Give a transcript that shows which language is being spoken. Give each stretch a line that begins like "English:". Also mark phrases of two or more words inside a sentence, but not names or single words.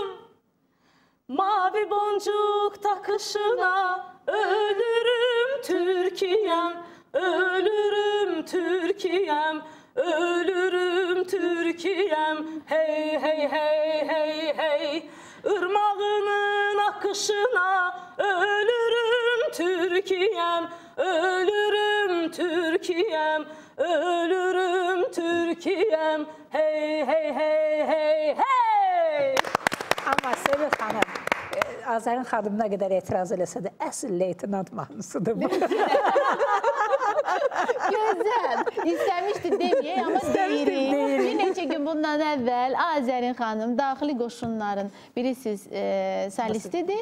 Turkish: Mavi boncuk takışına ölürüm Türkiye'm, ölürüm Türkiye'm, ölürüm Türkiye'm. Hey hey hey hey hey, ırmağının akışına ölürüm Türkiye'm, ölürüm Türkiye'm, ölürüm Türkiye'm. Hey hey hey hey hey.
Azerbaijani: Amma Sevil xanım, Azərin xanım nə qədər etiraz eləsə də, əsl leytenant mahnısıdır bu.
Turkish: Güzel. İstemişdi demeyeyim ama deyirik.
Azerbaijani: Bir neçə gün bundan əvvəl Azərin xanım daxili qoşunların bilirsiniz solistidir.